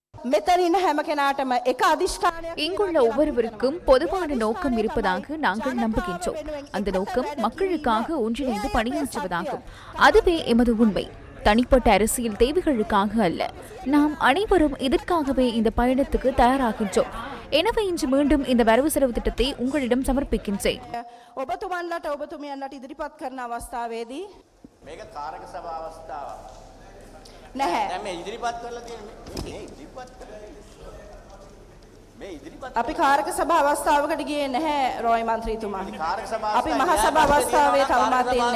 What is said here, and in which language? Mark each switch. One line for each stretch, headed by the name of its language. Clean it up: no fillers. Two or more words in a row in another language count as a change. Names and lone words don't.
Tamil: இங்குள்ள ஒவ்வொருவருக்கும் பொதுவான நோக்கம் இருப்பதாக நாங்கள் நம்புகின்றோம். அந்த நோக்கம் மக்களுக்காக ஒன்றிணைந்து பணியாற்றுவதாகும். அதுவே எமது உண்மை. தனிப்பட்ட அரசியல் தேவைகளுக்காக அல்ல. நாம் அனைவரும் இதற்காகவே இந்த பயணத்துக்கு தயாராகின்றோம். எனவே இன்று மீண்டும் இந்த வரவு செலவு திட்டத்தை உங்களிடம் சமர்ப்பிக்கின்றேன்.
Sinhala: අපි කාරක සභා අවස්ථාවකට ගියේ නැහැ රොයි මන්ත්‍රීතුමා. අපි මහා සභා අවස්ථාවේ තවමත් ඉන්නේ.